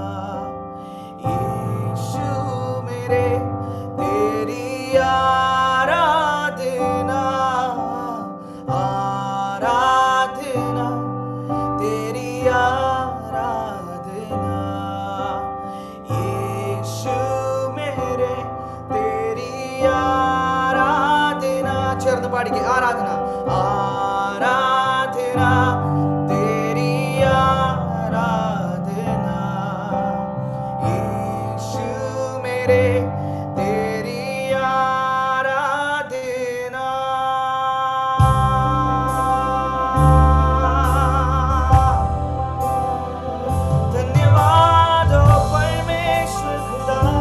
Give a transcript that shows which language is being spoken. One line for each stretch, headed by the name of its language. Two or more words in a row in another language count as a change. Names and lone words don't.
Hindi: यीशु मेरे, तेरी आराधना, आराधना तेरी आराधना यीशु मेरे, तेरी आराधना.
Malayalam: ചേർന്ന് പാടിക്ക്.
Hindi: आराधना, आराधना तेरी आराधना यीशु मेरे, तेरी आराधना. धन्यवाद हो परमेश्वर खुदा.